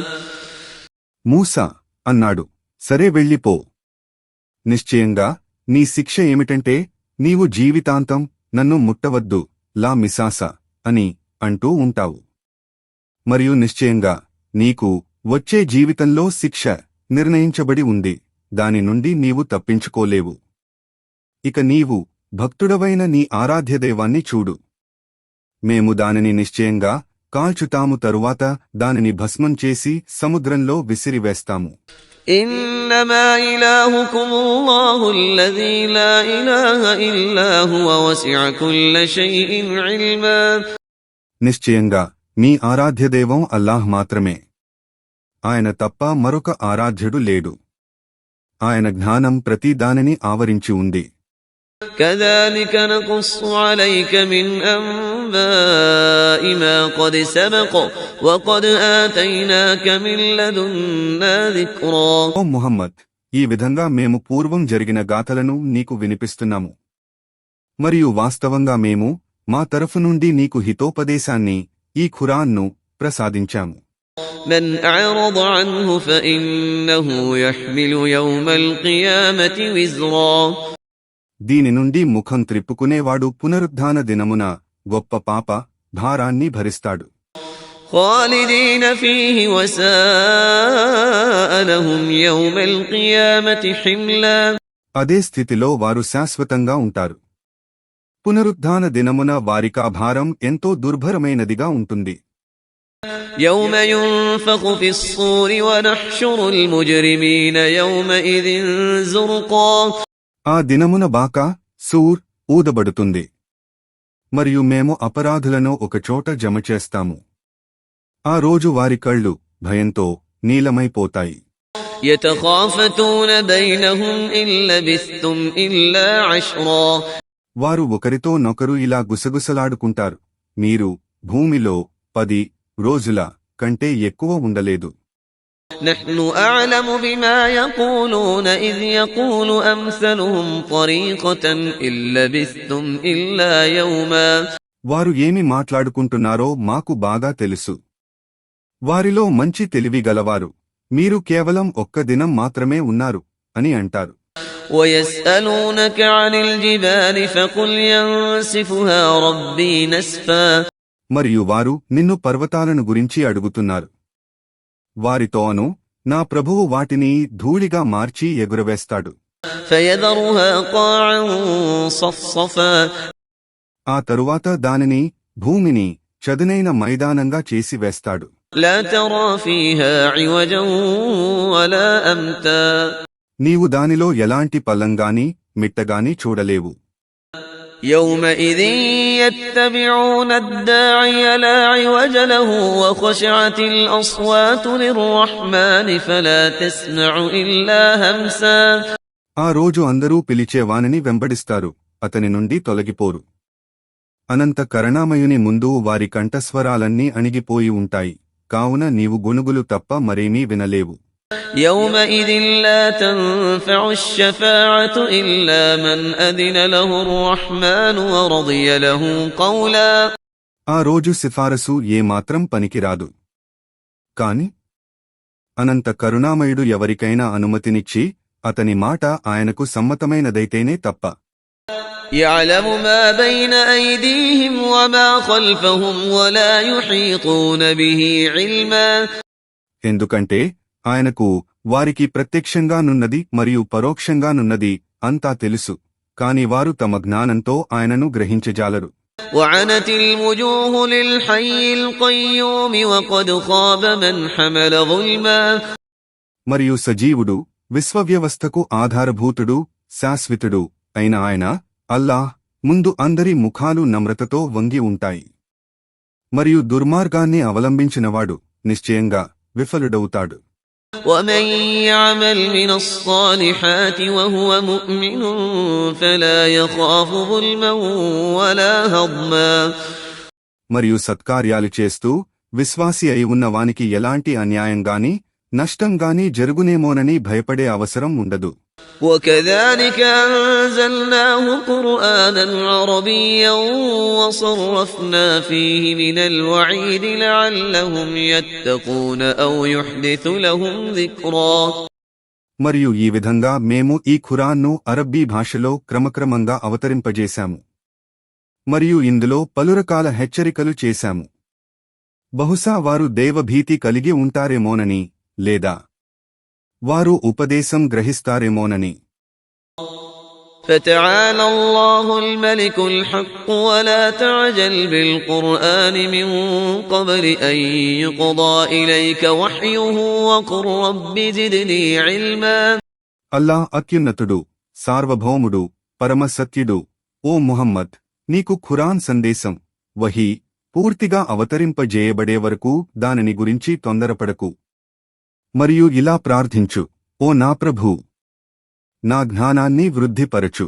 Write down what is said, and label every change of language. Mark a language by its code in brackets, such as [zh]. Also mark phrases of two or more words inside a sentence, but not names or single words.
[te] మూసా అన్నాడు, సరే వెళ్ళిపో. నిశ్చయంగా నీ శిక్ష ఏమిటంటే నీవు జీవితాంతం నన్ను ముట్టవద్దు [ar] لا مساس [te] అని అంటూ ఉంటావు. మరియు నిశ్చయంగా నీకు వచ్చే జీవితంలో శిక్ష నిర్ణయించబడి ఉంది, దాని నుండి నీవు తప్పించుకోలేవు. ఇక నీవు భక్తుడవైన నీ ఆరాధ్యదైవాన్ని చూడు. మేము దానిని నిశ్చయంగా కాల్చుతాము, తరువాత దానిని భస్మం చేసి సముద్రంలో విసిరివేస్తాము. [ar] إنما إلهكم الله الذي لا إله إلا هو وسع كل شيء علما. [te] నిశ్చయంగా మీ ఆరాధ్యదేవం అల్లాహ్ మాత్రమే, ఆయన తప్ప మరొక ఆరాధ్యుడు లేడు. ఆయన జ్ఞానం ప్రతి దానిని ఆవరించి ఉంది. [ar] كذلك نقص عليك من أنباء ما قد سبق وقد آتيناك من لدنا ذكرا. [te] ఓ ముహమ్మద్, ఈ విధంగా మేము పూర్వం జరిగిన గాథలను నీకు వినిపిస్తున్నాము మరియు వాస్తవంగా మేము మా తరఫు నుండి నీకు హితోపదేశాన్ని ఈ ఖురాన్ను ప్రసాదించాము. [ar] من أعرض عنه فإنه يحمل يوم القيامة وزرا. [te] దీని నుండి ముఖం త్రిప్పుకునేవాడు పునరుద్ధాన దినమున గొప్ప పాప భారాన్ని భరిస్తాడు. [ar] خالدين فيه وساء لهم يوم القيامة حملا. [te] అదే స్థితిలో వారు శాశ్వతంగా ఉంటారు. పునరుద్ధాన దినమున వారికా భారం ఎంతో దుర్భరమైనదిగా ఉంటుంది. [ar] يوم ينفخ في الصور ونحشر المجرمين يومئذ زرقا. [te] ఆ దినమున బాకా సూర్ ఊదబడుతుంది మరియు మేము అపరాధులను ఒకచోట జమచేస్తాము. ఆ రోజు వారి కళ్ళు భయంతో నీలమైపోతాయి. [ar] يتخافتون بينهم إن لبثتم إلا عشرا. [te] వారు ఒకరితో నొకరు ఇలా గుసగుసలాడుకుంటారు, మీరు భూమిలో 10 రోజుల కంటే ఎక్కువ ఉండలేదు. [ar] نحن أعلم بما يقولون إذ يقول أمثلهم طريقة إن لبثتم إلا يوما. [te] వారు ఏమి మాట్లాడుకుంటున్నారో మాకు బాగా తెలుసు. వారిలో మంచి తెలివి గలవారు మీరు కేవలం ఒక్క దినం మాత్రమే ఉన్నారు అని అంటారు. [ar] ويسألونك عن الجبال فقل ينسفها ربي نسفا. [te] మరియు వారు నిన్ను పర్వతాలను గురించి అడుగుతున్నారు. వారితో అను, నా ప్రభువు వాటిని ధూళిగా మార్చి ఎగురవేస్తాడు. [ar] فيذرها قاعا صفصفا. [te] ఆ తరువాత దానిని భూమిని చదునైన మైదానంగా చేసి వేస్తాడు. [ar] لا ترى فيها عوجا ولا أمتا. [te] నీవు దానిలో ఎలాంటి పల్లంగాని మిట్టగాని చూడలేవు. [ar] يومئذ يتبعون الداعي لا عوج له وخشعت الأصوات للرحمن فلا تسمع إلا همسا. [te] ఆ రోజు అందరూ పిలిచేవానిని వెంబడిస్తారు, అతని నుండి తొలగిపోరు. అనంత కరుణామయుని ముందు వారి కంఠస్వరాలన్నీ అణిగిపోయి ఉంటాయి, కావున నీవు గొణుగులు తప్ప మరేమీ వినలేవు. [ar] يومئذ لا تنفع الشفاعة إلا من أذن له الرحمن ورضي له قولا. [te] ఆ రోజు సిఫారసు ఏమాత్రం పనికిరాదు, కాని అనంత కరుణామయుడు ఎవరికైనా అనుమతినిచ్చి అతని మాట ఆయనకు సమ్మతమైనదైతేనే తప్ప. [ar] يعلم ما بين أيديهم وما خلفهم ولا يحيطون به علما. [te] ఎందుకంటే ఆయనకు వారికి ప్రత్యక్షంగానున్నది మరియు పరోక్షంగానున్నది అంతా తెలుసు, కాని వారు తమ జ్ఞానంతో ఆయనను గ్రహించజాలరు. [ar] وعنت الوجوه للحي القيوم وقد خاب من حمل ظلما. [te] మరియు సజీవుడు, విశ్వవ్యవస్థకు ఆధారభూతుడు, శాశ్వతుడు అయిన ఆయన అల్లాహ్ ముందు అందరి ముఖాలు నమ్రతతో వంగి ఉంటాయి. మరియు దుర్మార్గాన్ని అవలంబించినవాడు నిశ్చయంగా విఫలుడవుతాడు. [ar] ومن يعمل من الصالحات وهو مؤمن فلا يخاف ظلما ولا هضما. [te] మరియు సత్కార్యాలు చేస్తూ విశ్వాసి అయి ఉన్నవానికి ఎలాంటి అన్యాయంగాని నష్టంగాని జరుగునేమోనని భయపడే అవసరం ఉండదు. [ar] وكذلك أنزلناه قرآنا عربيا وصرفنا فيه من الوعيد لعلهم يتقون أو يحدث لهم ذكرا. [te] మరియు ఈ విధంగా మేము ఈ ఖురాన్ను అరబ్బీ భాషలో క్రమక్రమంగా అవతరింపజేశాము మరియు ఇందులో పలురకాల హెచ్చరికలు చేశాము. బహుశా వారు దైవభీతి కలిగి ఉంటారేమోనని లేదా వారు ఉపదేశం గ్రహిస్తారేమోనని. [ar] فتعالى الله الملك الحق ولا تعجل بالقرآن من قبل أن يقضى إليك وحيه وقل رب زدني علما. [te] అల్లా అత్యున్నతుడు సార్వభౌముడు పరమసత్యుడు. ఓ ముహమ్మద్, నీకు ఖురాన్ సందేశం వహీ పూర్తిగా అవతరింపజేయబడే వరకు దానిని గురించి తొందరపడకు. మరియు ఇలా ప్రార్థించు, ఓ నా ప్రభూ, నా జ్ఞానాన్ని వృద్ధిపరచు.